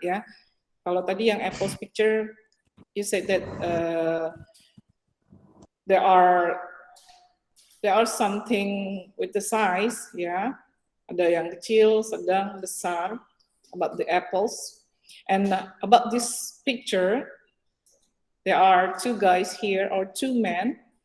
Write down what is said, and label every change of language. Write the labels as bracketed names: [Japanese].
[English] Yeah, [Indonesian] kalau tadi yang [English] apples picture, you said that there are something with the size, yeah. [Indonesian] Ada yang kecil, sedang, besar, [English] about the apples. And about this picture, there are 2 guys here, or 2 men.